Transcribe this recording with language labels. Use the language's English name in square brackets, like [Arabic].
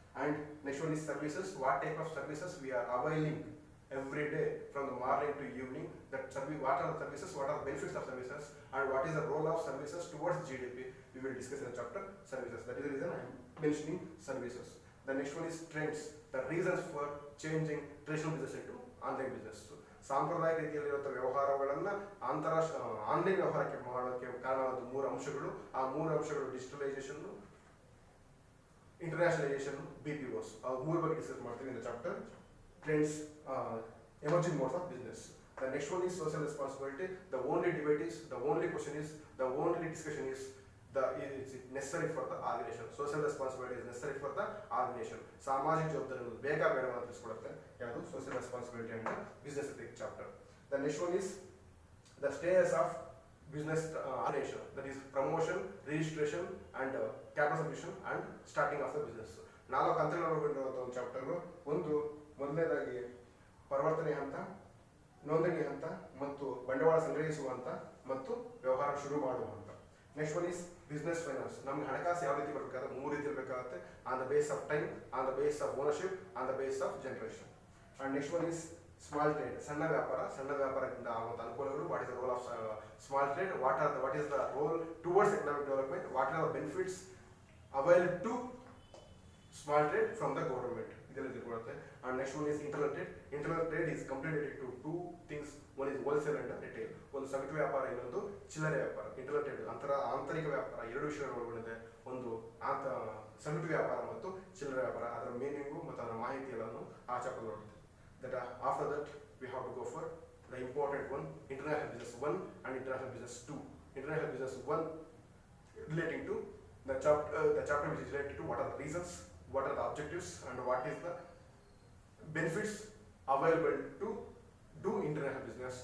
[English] And next one is services. What type of services we are availing every day from the morning to evening? That service, what are the services, what are the benefits of services, and what is the role of services towards GDP? We will discuss in the chapter services. That is the reason I am mentioning services. The next one is trends. The reasons for changing traditional business into online business. [Kannada] ಸಾಂಪ್ರದಾಯಿಕ ರೀತಿಯಲ್ಲಿರುವಂಥ ವ್ಯವಹಾರಗಳನ್ನು online ವ್ಯವಹಾರಕ್ಕೆ ಮಾಡೋಕ್ಕೆ ಕಾರಣವಾದ ಮೂರು ಅಂಶಗಳು. ಆ ಮೂರು ಅಂಶಗಳು ಡಿಜಿಟಲೈಸೇಷನ್, ಇಂಟರ್ನ್ಯಾಷನಲೈಸೇಷನ್, BPOs. ಆ ಮೂರು ಬಗ್ಗೆ ಡಿಸ್ಕಸ್ ಮಾಡ್ತೀವಿ [English] In the chapter trends, emerging modes of business. The next one is social responsibility. The only debate is, the only question is, the only discussion is, is it necessary for the organization. Social responsibility is necessary for the organization. [Kannada] ಸಾಮಾಜಿಕ ಜವಾಬ್ದಾರಿಗಳು ಬೇಗ ಬೇಡ ಅಂತ ತಿಳಿಸ್ಕೊಡುತ್ತೆ ಯಾವುದು social responsibility and business ethics chapter. [English] The next one is the stages of business organization, that is promotion, registration and capital submission and starting of the business. [Kannada] ನಾಲ್ಕು ಹಂತಗಳನ್ನು ಒಳಗೊಂಡಿರುವಂಥ ಒಂದು chapter. ಒಂದು ಮೊದಲನೇದಾಗಿ ಪರಿವರ್ತನೆ ಹಂತ, ನೋಂದಣಿ ಹಂತ ಮತ್ತು ಬಂಡವಾಳ ಸಂಗ್ರಹಿಸುವ ಹಂತ ಮತ್ತು ವ್ಯವಹಾರ ಶುರು ಮಾಡುವ ಹಂತ. [English] Next one is business finance. [Kannada] ನಮ್ಗೆ ಹಣಕಾಸು ಯಾವ ರೀತಿ ಬರಬೇಕಾದ್ರೆ ಮೂರು ರೀತಿ ಇರಬೇಕಾಗುತ್ತೆ. [English] On the base of time, on the base of ownership, on the base of generation. And next one is small trade, [Kannada] ಸಣ್ಣ ವ್ಯಾಪಾರ. ಸಣ್ಣ ವ್ಯಾಪಾರದಿಂದ ಆಗುವಂಥ ಅನುಕೂಲಗಳು. [English] What is the role of small trade, what is the role towards economic development, what are the benefits avail to small trade from the government. [Kannada] ಇದೆಲ್ಲ ತಿಳ್ಕೊಳ್ಳುತ್ತೆ. [English] And next one is internal trade. Internal trade is completed to two things. One is wholesale and retail. [Kannada] ಒಂದು ಸಗಟು ವ್ಯಾಪಾರ, ಇನ್ನೊಂದು ಚಿಲ್ಲರೆ ವ್ಯಾಪಾರ. Internal trade ಆಂತರಿಕ ವ್ಯಾಪಾರ, ಎರಡು ವಿಷಯಗಳು ಒಳಗೊಂಡಿದೆ. ಒಂದು ಸಗಟು ವ್ಯಾಪಾರ ಮತ್ತು ಚಿಲ್ಲರೆ ವ್ಯಾಪಾರ. ಅದರ ಮೀನಿಂಗು ಮತ್ತು ಅದರ ಮಾಹಿತಿ ಎಲ್ಲವನ್ನು ಆ chapter ನೋಡುತ್ತೆ. [English] That after that we have to go for the important one, international business 1 and international business 2. International business 1 relating to the chapter which is related to what are the reasons, what are the objectives and what is the benefits available to do international business.